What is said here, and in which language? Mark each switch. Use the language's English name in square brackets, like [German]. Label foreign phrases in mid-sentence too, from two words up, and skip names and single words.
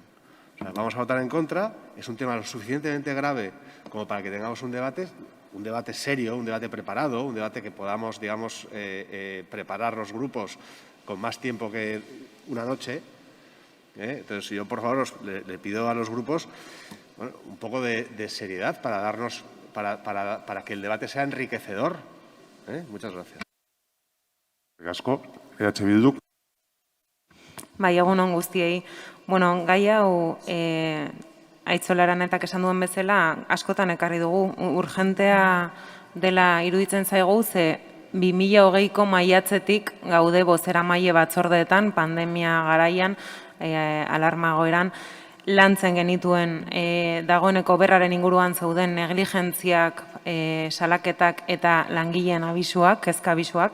[Spanish] O sea, vamos a votar en contra. Es un tema lo suficientemente grave como para que tengamos un debate serio, un debate preparado, un debate que podamos, digamos, preparar los grupos con más tiempo que una noche. Entonces, yo, por favor, le pido a los grupos un poco de seriedad para darnos, para que el debate sea enriquecedor. Muchas gracias. [Basque] Eskerrik asko, EH Bilduk. Bai, egun on guztiei. Bueno, gai hau Aitzolaranetak esan duen bezala askotan ekarri dugu. Urgentea dela iruditzen zaigu, ze 2020ko maiatzetik gaude bozeramaile batzordeetan, pandemia garaian, alarma egoeran, lantzen genituen dagoeneko berraren inguruan zeuden negligentziak, salaketak eta langileen abisuak, kezka abisuak.